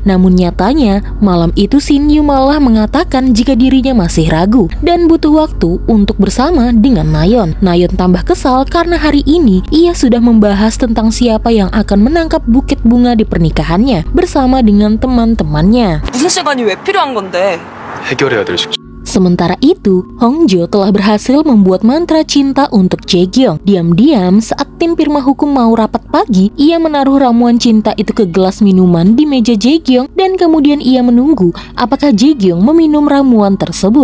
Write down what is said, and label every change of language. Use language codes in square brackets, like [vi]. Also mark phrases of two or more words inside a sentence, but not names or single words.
[id] Namun nyatanya malam itu Shin Yu malah mengatakan jika dirinya masih ragu dan butuh waktu untuk bersama dengan Nayeon. Nayeon tambah kesal karena hari ini ia sudah membahas tentang siapa yang akan menangkap bukit bunga di pernikahannya bersama dengan teman-temannya. [ko] 무슨 시간이 왜 필요한 건데? 해결해야 될 숙제. [id] Sementara itu, Hongjo telah berhasil membuat mantra cinta untuk Jae-kyung. Diam-diam saat tim firma hukum mau rapat pagi, ia menaruh ramuan cinta itu ke gelas minuman di meja Jae-kyung dan kemudian ia menunggu apakah Jae-kyung meminum ramuan tersebut.